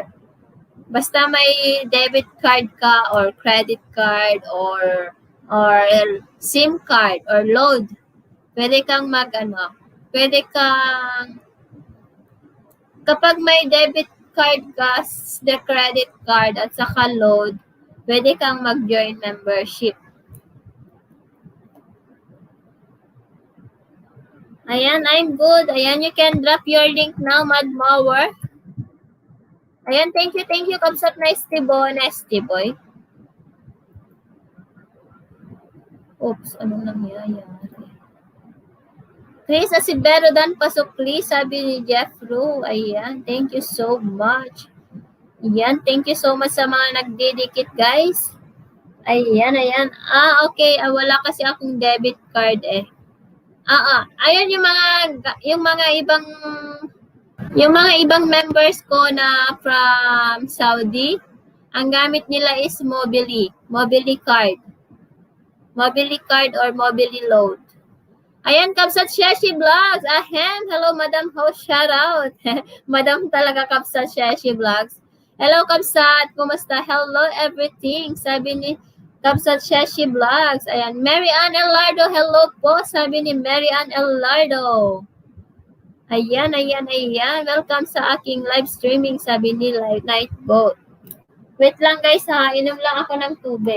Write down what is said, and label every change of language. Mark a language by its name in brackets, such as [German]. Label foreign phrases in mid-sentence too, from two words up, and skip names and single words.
[Filipino] Basta may [English] debit card [Filipino] ka or [English] credit card [Filipino] or [English] SIM card [Filipino] or load, pwede kang pwede kang, kapag may [English] debit card [Filipino] ka, [English] the credit card [Filipino] at saka load, pwede kang mag-join membership. Ayan, [English] I'm good. Ayan, you can drop your link now, Mad Mower. Ayan, thank you, Kapsat Nasty Boy. Oops, [Filipino] anong nangyayari? Chris Asibero Dan Pasukli, sabi ni Jeff Ru. Ayan, [English] thank you so much. Ayan, thank you so much [Filipino] sa mga nagdedikit, [English] guys. [Filipino] Ayan. Okay, wala kasi akong [English] debit card [Filipino] eh. Ayan yung mga ibang members ko na [English] from Saudi, [Filipino] ang gamit nila is Mobily card. [English] Mobily card or Mobily load. Ayan, Kapsat Sheshi Vlogs. Ahem, hello, Madam Host, shout out. [Filipino] Madam talaga, Kapsat Sheshi Vlogs. Hello, Kapsat, kumusta? [English] Hello, everything. [Filipino] Sabi ni Kapsat Sheshi Vlogs. Ayan, Mary Ann Elardo, hello po. Sabi ni Mary Ann Elardo. Ayan. Welcome sa aking [English] live streaming, [Filipino] sabi ni Night Boat. Wait lang, guys, ha. Inom lang ako ng tubig.